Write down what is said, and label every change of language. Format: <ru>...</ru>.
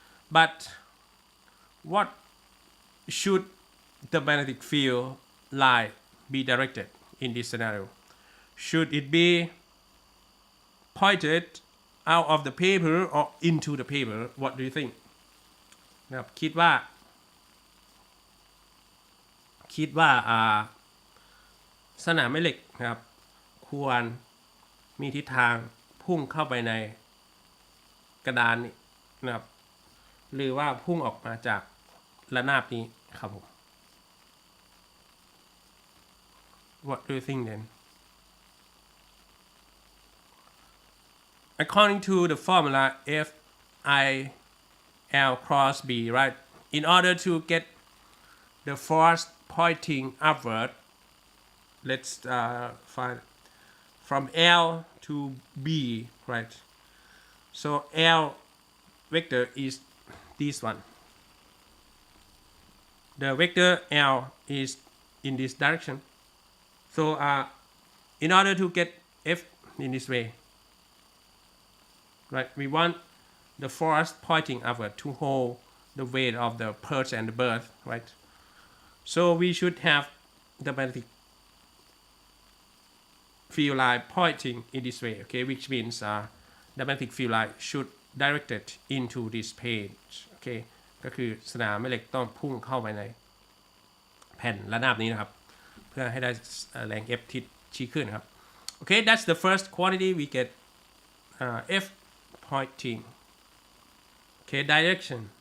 <en>But what should the magnetic field line be directed in this scenario? Should it be pointed out of the paper or into the paper? What do you think?</en> <th>นะครับคิดว่าสนามแม่เหล็กนะครับควรมีทิศทางพุ่งเข้าไปในกระดานนี้นะครับหรือว่าพุ่งออกมาจากระนาบนี้ครับผม</th> <en>What do you think then? According to the formula FIL cross B, right? In order to get the force pointing upward, let's find from L to B, right? So L vector is this one. The vector L is in this direction. So in order to get F in this way, right, we want the force pointing upward to hold the weight of the perch and the bird, right? So we should have the magnetic field line pointing in this way, okay, which means the magnetic field line should direct it into this page, okay</en> <th>ก็คือสนามแม่เหล็กต้องพุ่งเข้าไปในแผ่นระนาบนี้นะครับเพื่อให้ได้แรง F ทิศชี้ขึ้นครับ</th> <en>okay, that's the first quantity we get F pointing. Okay, direction.</en>